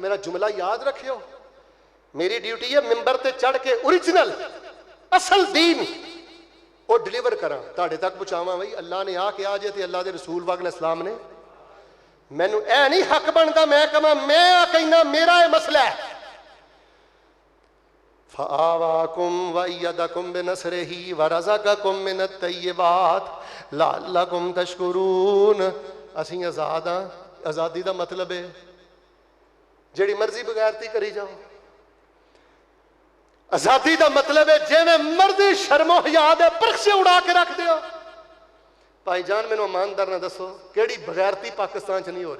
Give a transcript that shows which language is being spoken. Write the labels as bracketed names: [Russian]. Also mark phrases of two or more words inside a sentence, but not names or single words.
[Punjabi] ਮੇਰਾ ਜੁਮਲਾ ਯਾਦ ਰੱਖਿਓ। ਮੇਰੀ ਡਿਊਟੀ ਹੈ ਮਿੰਬਰ ਤੇ ਚੜ ਕੇ ओरिजिनल ਅਸਲ ਦੀਨ ਉਹ ਡਿਲੀਵਰ ਕਰਾਂ, ਤੁਹਾਡੇ ਤੱਕ ਪਹੁੰਚਾਵਾਂ। ਬਈ ਅੱਲਾਹ ਨੇ ਆ ਕਿਹਾ ਜੇ ਤੇ ਅੱਲਾਹ ਦੇ ਰਸੂਲ ਪਾਕ अलैहिस्सलाम ਨੇ। ਮੈਨੂੰ ਇਹ ਨਹੀਂ ਹੱਕ ਬਣਦਾ ਮੈਂ ਕਹਾਂ ਮੈਂ ਆ ਕਹਿਣਾ ਮੇਰਾ ਇਹ ਮਸਲਾ ਹੈ। [Arabic] فآواكم وأيدكم بنصره ورزقكم من الطيبات لعلكم تشكرون. [Punjabi] ਅਸੀਂ ਆਜ਼ਾਦ ਹਾਂ। ਆਜ਼ਾਦੀ ਦਾ ਮਤਲਬ ਹੈ ਜਿਹੜੀ ਮਰਜ਼ੀ ਬਗੈਰਤੀ ਕਰੀ ਜਾਓ। ਆਜ਼ਾਦੀ ਦਾ ਮਤਲਬ ਹੈ ਜਿਵੇਂ ਮਰਜ਼ੀ ਸ਼ਰਮੋ ਹਿਆ ਦੇ ਪਰਖੇ ਉਡਾ ਕੇ ਰੱਖ ਦਿਓ। ਭਾਈ ਜਾਨ ਮੈਨੂੰ ਇਮਾਨਦਾਰ ਨਾਲ ਦੱਸੋ ਕਿਹੜੀ ਬਗੈਰਤੀ ਪਾਕਿਸਤਾਨ 'ਚ ਨਹੀਂ ਹੋ ਰਹੀ?